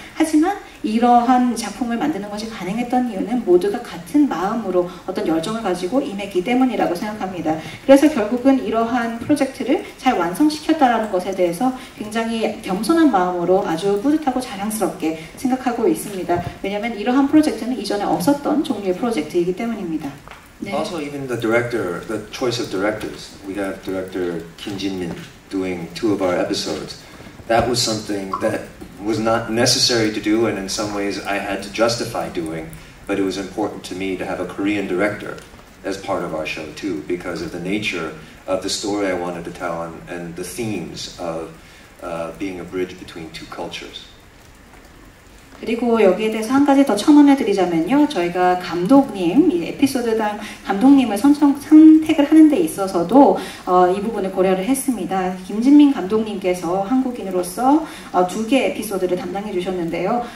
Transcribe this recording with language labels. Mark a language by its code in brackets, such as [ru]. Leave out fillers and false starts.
[ko] 하지만 이러한 작품을 만드는 것이 가능했던 이유는 모두가 같은 마음으로 어떤 열정을 가지고 임했기 때문이라고 생각합니다. 그래서 결국은 이러한 프로젝트를 잘 완성시켰다라는 것에 대해서 굉장히 겸손한 마음으로 아주 뿌듯하고 자랑스럽게 생각하고 있습니다. 왜냐하면 이러한 프로젝트는 이전에 없었던 종류의 프로젝트이기 때문입니다. 네. [en] Also, even the director, the choice of directors. We have director Kim Jin-min doing 2 of our episodes. That was something that was not necessary to do, and in some ways I had to justify doing, but it was important to me to have a Korean director as part of our show too, because of the nature of the story I wanted to tell and the themes of being a bridge between 2 cultures. [ko] 그리고 여기에 대해서 한 가지 더 첨언해 드리자면요. 저희가 감독님, 이 에피소드당 감독님을 선택을 하는 데 있어서도 이 부분을 고려를 했습니다. 김진민 감독님께서 한국인으로서 2개 에피소드를 담당해 주셨는데요.